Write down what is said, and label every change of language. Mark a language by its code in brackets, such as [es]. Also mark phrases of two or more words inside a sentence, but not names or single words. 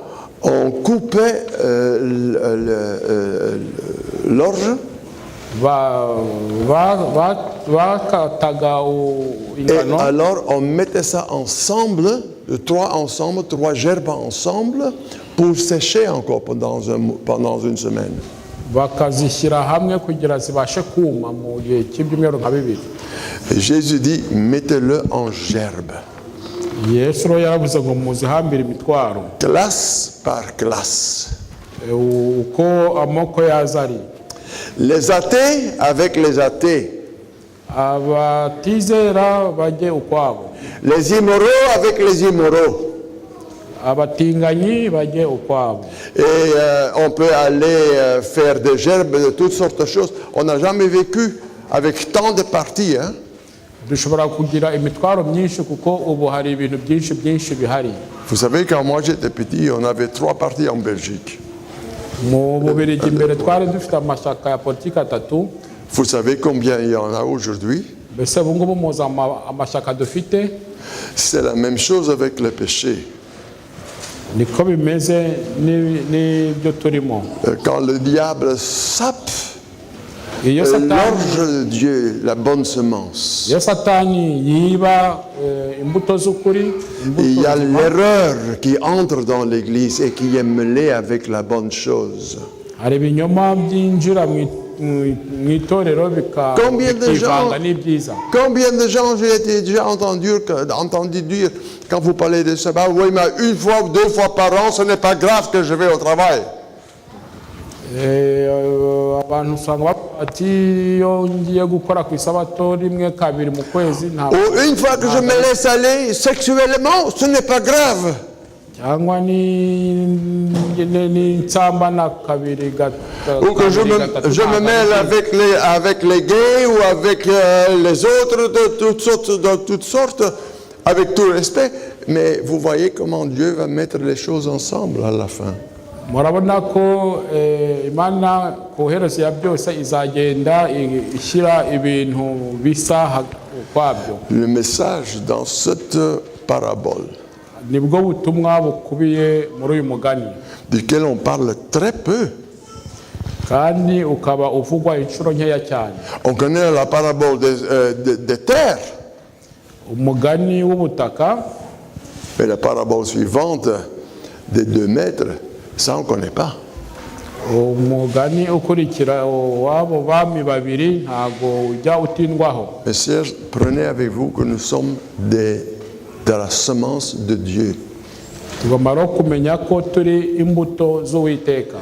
[fr] On coupait l'orge [rw] bakataga [fr] et [rw] ingano, [fr] alors on mettait ça ensemble, trois gerbes ensemble pour sécher encore pendant une semaine. [rw] bakazishyira hamwe kugira zibashe kuma mu gihe cy'ibyumweru nka bibiri. [fr] Et Jésus dit, mettez-le en gerbe, [rw] Yesu rero yaravuze ngo muzihambire imitwaro [fr] classe par classe. [rw] uko amoko yaza ari. [fr] Les athées avec les athées, [rw] Abatizera bajye ukwabo, [fr] les immoraux avec les immoraux. [rw] abatinganyi bajye ukwabo. [fr] Et on peut aller faire des gerbes de toutes sortes de choses. On n'a jamais vécu avec tant de parties. Hein? [rw] Dushobora kugira imitwaro myinshi kuko ubu hari ibintu byinshi bihari. [fr] Vous savez, quand moi j'étais petit, on avait 3 partis en Belgique. [rw] Mu Bubiligi mbere twari dufite amashyaka ya politiki 3. [fr] Vous savez combien il y en a aujourd'hui? [rw] Mbese ubu ngubu muzi amashyaka dufite? [fr] C'est la même chose avec le péché. [rw] Niko bimeze n'ibyo turimo. [fr] Quand le diable sape [rw] Iyo [fr] l'orge de Dieu, la bonne semence, [rw] Satani yiba imbuto z'ukuri, [fr] il y a l'erreur qui entre dans l'église et qui est mêlée avec la bonne chose. [rw] hari ibinyoma byinjira mu itorero bikivanga n'ibyiza. [fr] Combien de gens j'ai déjà entendu dire quand vous parlez de sabbat, oui, mais 1 fois ou 2 fois par an, ce n'est pas grave que je vais au travail. [rw] Abantu usanga bavuga ati iyo ngiye gukora ku isabato rimwe kabiri mu kwezi ntabwo. [fr] Ou une fois que je me laisse aller sexuellement, ce n'est pas grave. [rw] Cyangwa ni nsambana kabiri [fr] Ou que je me mêle avec les gays ou avec les autres de toutes sortes, avec tout respect. Mais vous voyez comment Dieu va mettre les choses ensemble à la fin. [rw] Murabona ko Imana ku herezo ya byose izagenda ishyira ibintu bisa kwabyo. [fr] Le message dans cette parabole, [rw] nibwo butumwa bukubiye muri uyu mugani [fr] duquel on parle très peu. [rw] kandi ukaba uvugwa inshuro nkeya cyane. [fr] On connaît la parabole des terres, [rw] umugani w'ubutaka, [fr] mais la parabole suivante des 2 mètres, ça on ne connaît pas. [rw] umugani ukurikira w'abo bami babiri ntago ujya utindwaho. [fr] Mes sœurs, prenez avec vous que nous sommes de la semence de Dieu. [rw] tugomba no kumenya ko turi imbuto z'Uwiteka.